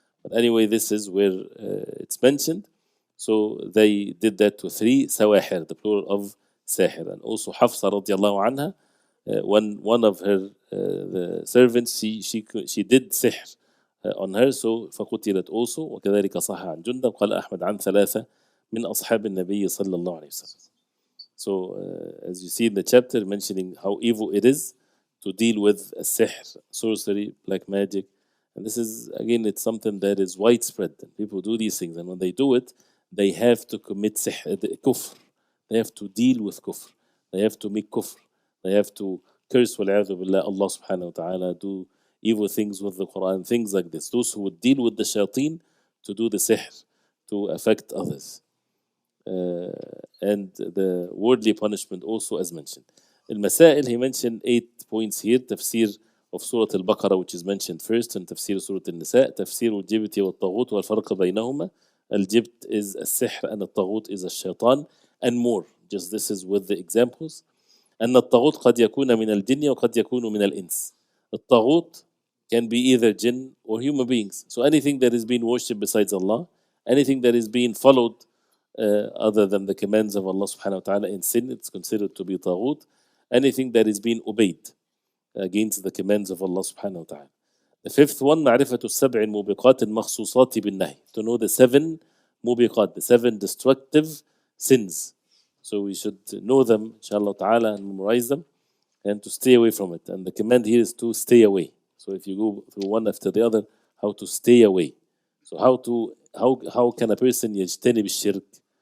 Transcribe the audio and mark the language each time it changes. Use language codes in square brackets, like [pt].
[en] But anyway, this is where it's mentioned. So they did that to 3 sawahir, the plural of sahir. And also Hafsa radiallahu anha, when one of her the servants, she did sihr on her, so فقتلت also. [ar] وكذلك صح عن جندب قال أحمد عن 3 من أصحاب النبي صلى الله عليه وسلم. [en] So as you see in the chapter mentioning how evil it is to deal with sihr, sorcery, black magic. And this is, again, it's something that is widespread. And people do these things. And when they do it, they have to commit kufr. They have to deal with kufr. They have to make kufr. They have to curse wal'iyadhu billah, Allah subhanahu wa ta'ala, do evil things with the Quran, things like this. Those who would deal with the shayateen to do the sihr, to affect others. And the worldly punishment also as mentioned. المسائل, he mentioned 8 points here. تفسير of Surah Al-Baqarah, which is mentioned first, and تفسير Surah Al-Nisa, [ar] تفسير الجبت والطاغوت والفرق بينهما. [en] الجبت is السحر and الطاغوت is الشيطان, and more. Just this is with the examples. [ar] أن الطاغوت قد يكون من الجن وقد يكون من الإنس. [en] الطاغوت can be either jinn or human beings. So anything that is being worshipped besides Allah, anything that is being followed other than the commands of Allah subhanahu wa ta'ala in sin, it's considered to be taghut. Anything that is being obeyed against the commands of Allah subhanahu wa ta'ala. The fifth one, [ar] معرفة السبع الموبقات المخصوصات بالنهي. [en] To know the 7 موبقات, the 7 destructive sins. So we should know them, inshallah ta'ala, and memorize them, and to stay away from it. And the command here is to stay away. So if you go through one after the other, how to stay away. So how can a person [ar] يجتنب الشرك?